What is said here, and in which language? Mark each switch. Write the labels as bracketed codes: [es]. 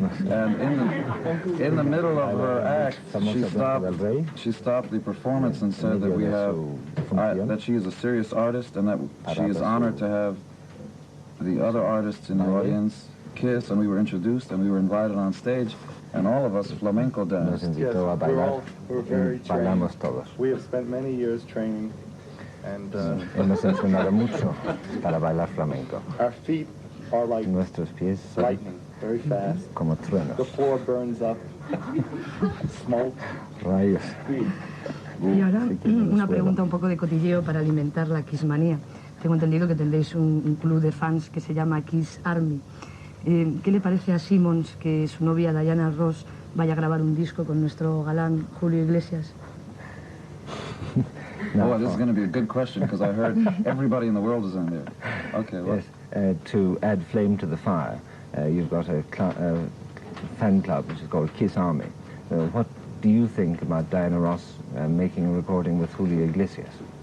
[en] And in the middle of her act, she stopped the performance and said that that she is a serious artist and that she is honored to have the other artists in the audience kiss, and we were introduced and we were invited on stage, and all of us flamenco danced. Yes, we're very trained. We have spent many years training, and [es] Hemos entrenado mucho para bailar flamenco. [en] our feet are like [es] Nuestros pies son [en] lightning, very fast. [es] como truenos, [en] The floor burns up, smoke. [es] rayos. Y ahora una pregunta un poco de cotilleo para alimentar la Kissmanía. Tengo entendido que tendréis un club de fans que se llama Kiss Army. ¿Qué le parece a Simmons que su novia Diana Ross vaya a grabar un disco con nuestro galán Julio Iglesias? [en] Oh, this is going to be a good question because I heard everybody in the world is in there. Okay, well. Yes, to add flame to the fire, you've got a fan club which is called Kiss Army. What do you think about Diana Ross making a recording with Julio Iglesias?